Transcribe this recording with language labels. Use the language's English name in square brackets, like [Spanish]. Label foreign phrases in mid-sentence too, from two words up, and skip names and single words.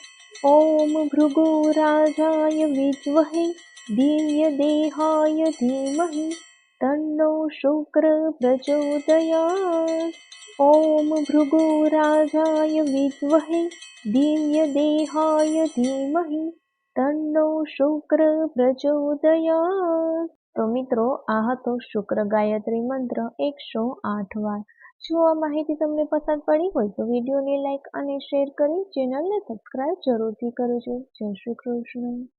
[Sanskrit] ॐ भृगुराजाय विद्महे दिव्यदेहाय धीमहि तन्नो शुक्र प्रचोदयात्। ॐ भृगुराजाय विद्महे दिव्यदेहाय धीमहि तन्नो શુક્ર પ્રચોદયાત। [Gujarati] તો મિત્રો આ હતો શુક્ર ગાયત્રી મંત્ર 108 વાર। જો આ માહિતી તમને પસંદ પડી હોય તો વિડીયોને લાઈક અને શેર કરી ચેનલને સબસ્ક્રાઇબ જરૂરથી કરજો। જય શ્રી કૃષ્ણ।